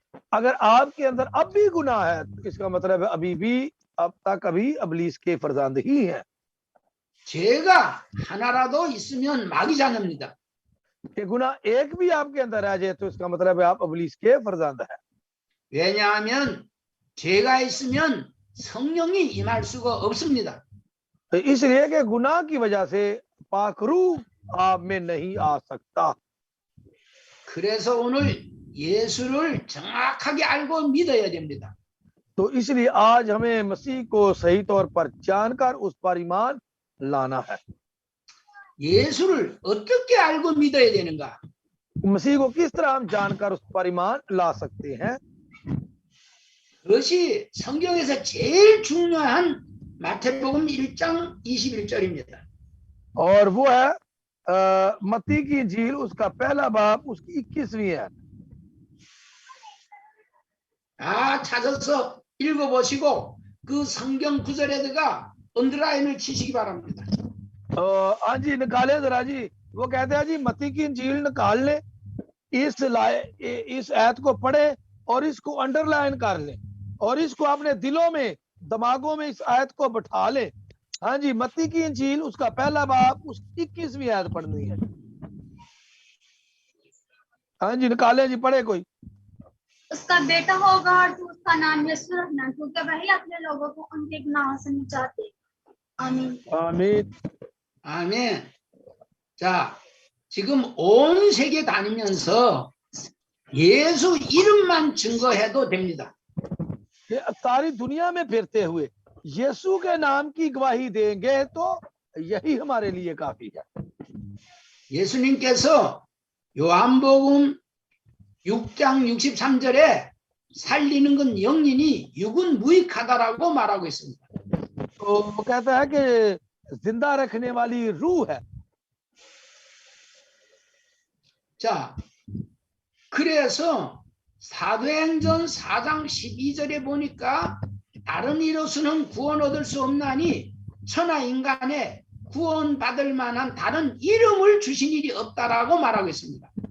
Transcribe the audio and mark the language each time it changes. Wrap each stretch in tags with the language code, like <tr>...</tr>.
<hi>अगर आपके अंदर अब भी गुनाह है तो इसका मतलब है अभी भी अब तक अभी अबलीस के फरजांद ही है।</hi> <ko>죄가 하나라도 있으면 마귀 자녀입니다.</ko> <hi>कि गुनाह एक भी आपके अंदर आ जाए तो इसका मतलब है आप अबलीस के फरजांद है।</hi> <ko>왜냐하면 죄가 있으면 성령이 임할 수가 없습니다.</ko> <hi>तो इसलिए कि गुनाह की वजह से पाक रूह आप में नहीं आ सकता।</hi> <ko>그래서 오늘 예수를 정확하게 알고 믿어야 됩니다.</ko> <hi>तो इसलिए आज हमें मसीह को सही तौर पर जानकर उस पर ईमान लाना है।</hi> <ko>예수를 어떻게 알고 믿어야 되는가?</ko> <hi>मसीह को किस तरह हम जानकर उस पर ईमान ला सकते हैं?</hi> <ko>그것이 성경에서 제일 중요한 마태복음 1장 21절입니다.</ko> <hi>और वो है मत्ती की इंजील उसका पहला बाब उसकी 21वीं है।</hi> <ko>다 찾아서 읽어보시고 그 성경 구절에다가 언더라인을 치시기 바랍니다.</ko> <hi>हाँ जी, निकाले जरा जी। वो कहते हैं जी मत्ती की इंजील निकाल ले, इस आयत को पढ़े और इसको अंडरलाइन कर लें और इसको अपने दिलों में, दिमागों में इस आयत को बैठा लें। हाँ जी, मत्ती की इंजील उसका पहला बाब उस 21वीं आयत पढ़नी है। हाँ जी, निकाले जी, पढ़े कोई। उसका बेटा होगा और तू उसका नाम यीशु रखना, क्योंकि वही अपने लोगों को उनके गुनाहों से निजात दे। आमीन। आमीन।</hi> <ko>아멘. 자, 지금 온 세계 다니면서 예수 이름만 증거해도 됩니다.</ko> <hi>ये सारी दुनिया में फिरते हुए यीशु के नाम की गवाही देंगे तो यही हमारे लिए काफी है।</hi> <ko>예수님께서 요한복음 6장 63절에 살리는 건 영이니 육은 무익하다라고 말하고 있습니다.</ko> <hi>तो वो कहता है कि जिंदा रखने वाली रूह है।</hi> <ko>자, 그래서 사도행전 4장 12절에 보니까 다른 이로서는 구원 얻을 수 없나니 천하 인간에 구원 받을 만한 다른 이름을 주신 일이 없다라고 말하고 있습니다.</ko>